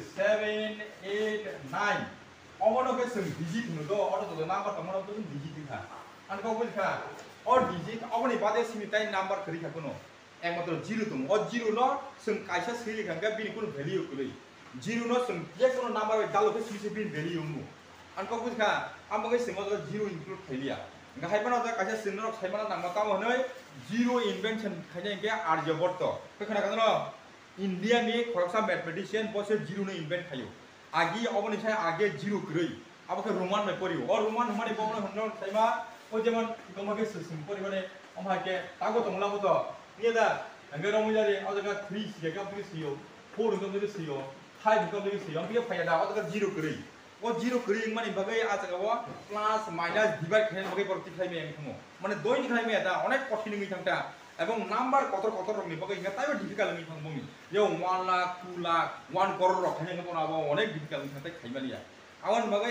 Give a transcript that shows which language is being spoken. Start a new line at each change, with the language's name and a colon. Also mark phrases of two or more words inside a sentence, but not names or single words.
Bodo: 7 8 9 अमनो के जों डिजिट नु दो और तो नम्बर तमनो तो जों डिजिट था अनको बुझखा और डिजिट अबनि बादे सिमिटाइ नम्बर खरि थाकोनो एक मात्र 0 दं और 0 नो जों कायसा सिरि खांगा बिनि कुन भ्यालु कुलै 0 नो जों जे कुन नम्बर दालो के सिसे बिन भ्यालु नु अनको बुझखा आमबगे सिमो 0 इनक्लुड थैलिया हाइपाना जा कायसा सिंनो साइमाना नामा तामोनै 0 इन्वेंशन खायने के आर्यभट्ट खोनागोन न इंडिया नि खरसा मैथमेटिशियन बसे 0 नो इन्वेंट खायो आगि अबनि साय आगे 0 ग्रै अबके रोमान में परियो और रोमान हमारे बमन हनो साइमा ओ जेमन गमके सिम परि माने अमाके तागो तंलाबो तो निदा अंगे रमुजारि अजगा 3 सिगा 3 सियो 4 गमके सियो 5 गमके सियो अंगे फायदा अजगा 0 ग्रै ओ 0 ग्रै माने बगै आजगावा
English: plus minus divide
Bodo: खायने बगै परति खायमे एंथमो माने दोइन खायमे दा अनेक कठिन नङि थांता एवं नम्बर कतर रंनि बगै इंगा ताइबो डिफिकाल्ट नङि थांबोमि यो 1 लाख 2 लाख 1 करोड़ रखायने गबनाबो अनेक डिफिकाल्ट थांता खायमालिया आवन बगै